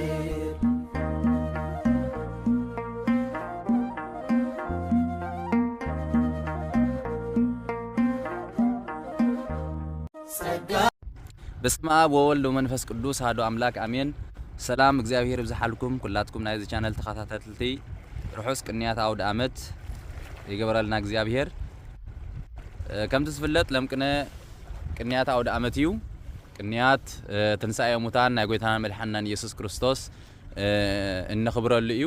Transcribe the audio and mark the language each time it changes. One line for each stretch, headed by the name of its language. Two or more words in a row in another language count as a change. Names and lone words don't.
Geez: በስመ አብ ወወልድ ወመንፈስ ቅዱስ አሐዱ አምላክ አሜን።
Tigrinya: ሰላም እግዚአብሔር ይብዛሓልኩም ኩላትኩም ናይዚ ቻናል ተኸታተልቲ ርሑስ ቅንያት አውደ ዓመት ይገበረልና እግዚአብሔር ከምቲ ዝፍለጥ ለምቅነ ቅንያት አውደ ዓመት እዩ። ቅንያት ትንሳኤ ሙታን ናይ ጎይታና መድሓኒና ኢየሱስ ክርስቶስ እንኽብረሉ እዩ።